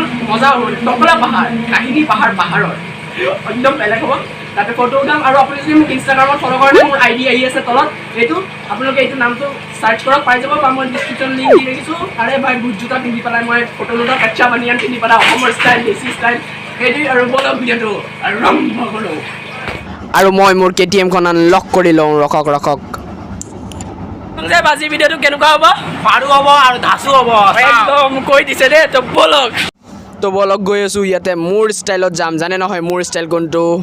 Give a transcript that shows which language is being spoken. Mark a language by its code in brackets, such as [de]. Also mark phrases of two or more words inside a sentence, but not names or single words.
[as] মজা হ'ব টকলা পাহাৰ কাহিনী পাহাৰৰ একদম বেলেগ হ'ব তাতে ফটো উঠাম আৰু আপুনি যদি মোক ইনষ্টাগ্ৰামত ফলো কৰে মোৰ আইডি আহি আছে তলত এইটো আপোনালোকে এইটো নামটো সাৰ্চ কৰক পাই যাব বা মই [en] description link [as] দি ৰাখিছোঁ [hi] अरे भाई [as] বুট জোতা পিন্ধি পেলাই মই ফটো নুঠা কাচ্চা বানিয়ান পিন্ধি পেলাই অসমৰ ষ্টাইল দেশী ষ্টাইল সেইটো আৰু বলক ভিডিঅ'টো আৰম্ভ কৰোঁ আৰু মই মোৰ কেটিএমখন আনলক কৰি লওঁ ৰখক যে বাজি ভিডিঅ'টো কেনেকুৱা হ'ব পাৰু হ'ব আৰু ধাসু হ'ব একদম কৈ দিছে দে তো বলক গৈ আছোঁ ইয়াতে মোৰ ষ্টাইলত যাম জানে নহয় মোৰ ষ্টাইল কোনটো